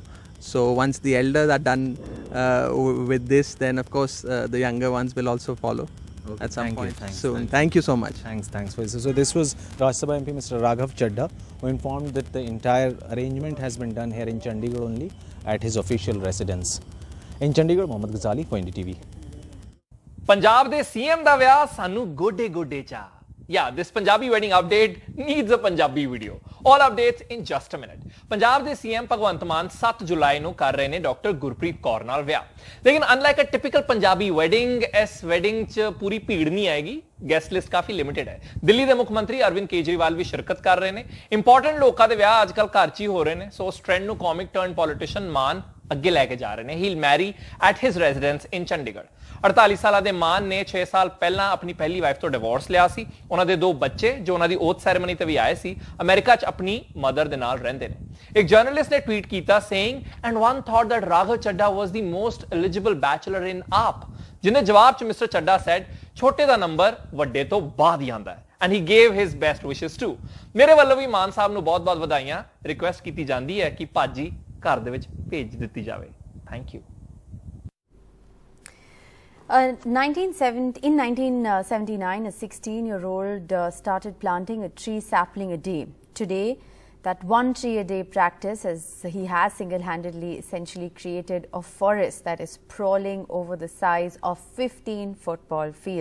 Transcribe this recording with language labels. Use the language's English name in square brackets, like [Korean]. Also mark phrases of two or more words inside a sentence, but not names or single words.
[English] So once the elders are done with this, then of course the younger ones will also follow at some point soon. Thank you so much. Thanks for this. So this was Rajya Sabha MP Mr. Raghav Chadha, who informed that the entire arrangement has been done here in Chandigarh only at his official residence. In Chandigarh, Mohammad Ghazali for NDTV. [Punjabi] ਪੰਜਾਬ ਦੇ ਸੀਐਮ ਦਾ ਵਿਆਹ ਸਾਨੂੰ ਗੋਡੇ ਚਾਅ. [English] Yeah, this Punjabi wedding update needs a Punjabi video. All updates in just a minute. [Punjabi] Punjab de CM Bhagwant Mann 7 July ਨੂੰ ਕਰ ਰਹੇ ਨੇ ਡਾਕਟਰ ਗੁਰਪ੍ਰੀਤ ਕੌਰ ਨਾਲ ਵਿਆਹ। ਲੇਕਿਨ [English] unlike a typical Punjabi wedding, [Punjabi] ਇਸ ਵੈਡਿੰਗ 'ਚ ਪੂਰੀ ਭੀੜ ਨਹੀਂ ਆਏਗੀ। [English] guest list [Punjabi] ਕਾਫੀ ਲਿਮਿਟਡ ਹੈ। ਦਿੱਲੀ ਦੇ ਮੁੱਖ ਮੰਤਰੀ ਅਰਵਿੰਦ ਕੇਜਰੀਵਾਲ ਵੀ ਸ਼ਿਰਕਤ ਕਰ ਰਹੇ ਨੇ। ਇੰਪੋਰਟੈਂਟ ਲੋਕਾਂ ਦੇ ਵਿਆਹ ਅੱਜਕੱਲ ਘਰ 'ਚ ਹੀ ਹੋ ਰਹੇ ਨੇ। ਸੋ ਉਸ ਟ੍ਰੈਂਡ ਨੂੰ [English] comic turn politician [Punjabi] ਮਾਨ ਅੱਗੇ ਲੈ ਕੇ ਜਾ ਰਹੇ ਨੇ। [English] he will marry at his residence in Chandigarh. [Punjabi] 48 ਸਾਲਾਂ ਦੇ ਮਾਨ ਨੇ 6 ਸਾਲ ਪਹਿਲਾਂ ਆਪਣੀ ਪਹਿਲੀ ਵਾਈਫ ਤੋਂ ਡਿਵੋਰਸ ਲਿਆ ਸੀ। ਉਹਨਾਂ ਦੇ 2 ਬੱਚੇ ਜੋ ਉਹਨਾਂ ਦੀ [English] oath ceremony [Punjabi] ਤੇ ਵੀ ਆਏ ਸੀ, ਅਮਰੀਕਾ 'ਚ ਆਪਣੀ ਮਦਰ ਦੇ ਨਾਲ ਰਹਿੰਦੇ ਨੇ। ਇੱਕ ਜਰਨਲਿਸਟ ਨੇ ਟਵੀਟ ਕੀਤਾ [English] saying and one thought that Raghav Chadha was the most eligible bachelor in AAP, [Punjabi] ਜਿਹਨੇ ਜਵਾਬ 'ਚ [English] Mister Chadha said [Punjabi] ਛੋਟੇ ਦਾ ਨੰਬਰ ਵੱਡੇ ਤੋਂ ਬਾਅਦ ਹੀ ਆਉਂਦਾ ਹੈ। [English] And he gave his best wishes too. [Punjabi] ਮੇਰੇ ਵੱਲੋਂ ਵੀ ਮਾਨ ਸਾਹਿਬ ਨੂੰ ਬਹੁਤ-ਬਹੁਤ ਵਧਾਈਆਂ। ਰਿਕੁਐਸਟ ਕੀਤੀ ਜਾਂਦੀ ਹੈ ਕਿ ਭਾਜੀ ਘਰ ਦੇ ਵਿੱਚ ਭੇਜ ਦਿੱਤੀ ਜਾਵੇ। [English] thank you. In 1979, a 16-year-old started planting a tree sapling a day. Today, that 1 tree a day practice, he has single-handedly essentially created a forest that is sprawling over the size of 15 football fields.